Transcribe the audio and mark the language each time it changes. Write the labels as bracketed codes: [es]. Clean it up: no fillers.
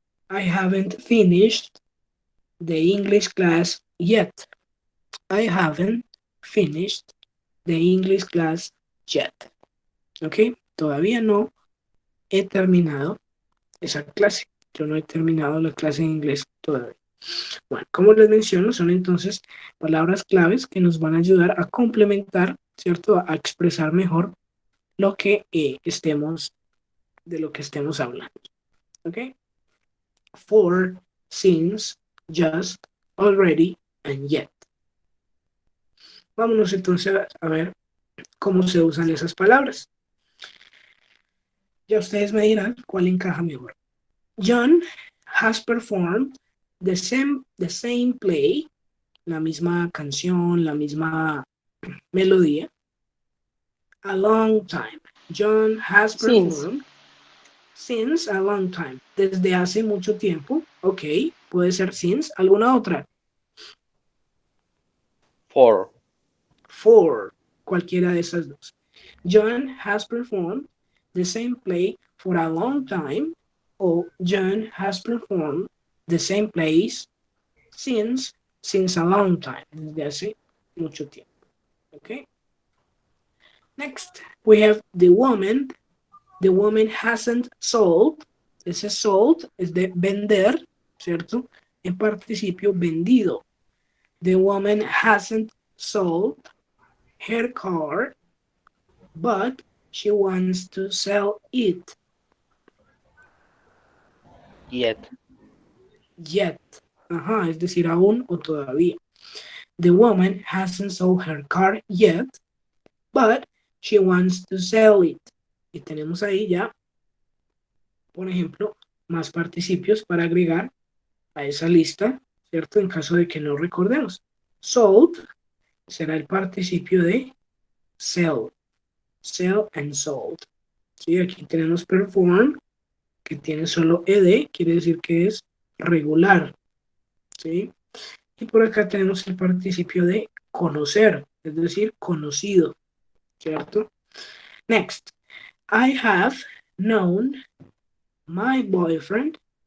[en] I haven't finished the English class yet. I haven't finished the English class yet. [es] ¿Ok? Todavía no he terminado esa clase. Yo no he terminado la clase de inglés todavía. Bueno, como les menciono, son entonces palabras claves que nos van a ayudar a complementar, ¿cierto? A expresar mejor lo que estemos hablando. ¿Ok? [en] For, since, just, already, and yet. [es] Vámonos entonces a ver cómo se usan esas palabras. Ya ustedes me dirán cuál encaja mejor. [en] John has performed the same play, [es] la misma canción, la misma melodía, [en] a long time. John has performed since a long time. [es] Desde hace mucho tiempo. Ok, puede ser since. ¿Alguna otra? For. Cualquiera de esas dos. [en] John has performed the same play for a long time. O John has performed the same plays since a long time. [es] Desde hace mucho tiempo. Okay. [en] Next, we have the woman. The woman hasn't sold. [es] Ese sold es de vender, ¿cierto? En participio vendido. [en] The woman hasn't sold her car, but she wants to sell it. Yet. [es] Ajá, es decir, aún o todavía. [en] The woman hasn't sold her car yet, but she wants to sell it. [es] Y tenemos ahí ya, por ejemplo, más participios para agregar a esa lista, ¿cierto? En caso de que no recordemos. Sold será el participio de sell. Sell and sold. ¿Sí? Aquí tenemos perform, que tiene solo ed, quiere decir que es regular. ¿Sí? Y por acá tenemos el participio de conocer, es decir, conocido. ¿Cierto? Next. [en] I have known my boyfriend.